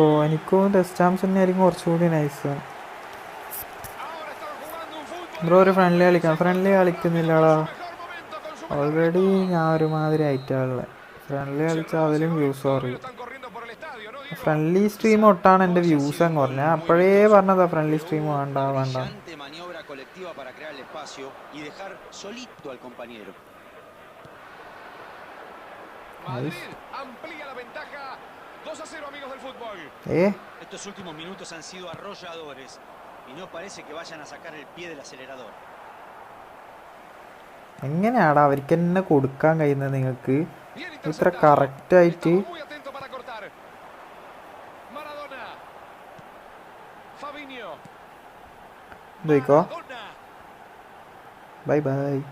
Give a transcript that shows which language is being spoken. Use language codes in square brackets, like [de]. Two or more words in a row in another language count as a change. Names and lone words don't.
[ml] എനിക്കും [en] test champs [ml] തന്നെയായിരിക്കും കുറച്ചുകൂടി [en] nice bro. [ml] ഒരു ഫ്രണ്ട്ലി കളിക്കാം. ഫ്രണ്ട്ലി കളിക്കുന്നില്ലടാ, ഓൾറെഡി ഞാൻ ഒരുമാതിരി ആയിട്ടാണുള്ളത്. ഫ്രണ്ട്ലി കളിച്ചാൽ അതിലും വ്യൂസ് കുറയും. [en] friendly stream [ml] ഒട്ടാണ് എൻ്റെ വ്യൂസ് അങ്ങ് കുറഞ്ഞ. ഞാൻ അപ്പോഴേ പറഞ്ഞതാ [en] friendly stream [ml] വേണ്ട വേണ്ട. [es] Estos últimos minutos han sido arrolladores y no parece que vayan a sacar el pie del acelerador. [ml] എങ്ങനെയാടാ അവർക്ക് തന്നെ കൊടുക്കാൻ കഴിയുന്നത് നിങ്ങൾക്ക് ഇത്ര കറക്റ്റ് ആയിട്ട്? ഇതോ [en] bye bye.